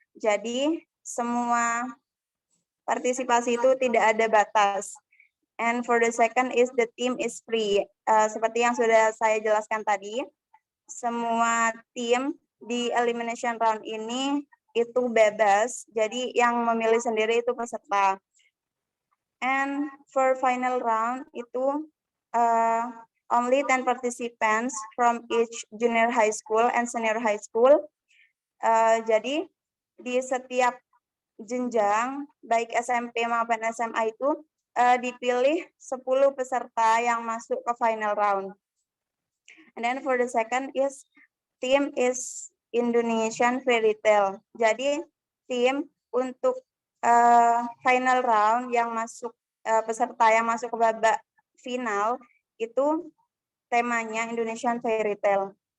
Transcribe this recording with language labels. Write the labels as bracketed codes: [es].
[id] Jadi semua partisipasi itu tidak ada batas. [en] And for the second is the team is free. [id] Seperti yang sudah saya jelaskan tadi, semua tim di elimination round ini itu bebas. Jadi yang memilih sendiri itu peserta. [en] And for final round itu only 10 participants from each junior high school and senior high school. [id] Jadi di setiap jenjang baik SMP maupun SMA itu dipilih 10 peserta yang masuk ke final round. [en] And then for the second is team is Indonesian Fairy Tale. [id] Jadi tim untuk final round yang masuk peserta yang masuk ke babak final itu temanya Indonesian Fairy Tale.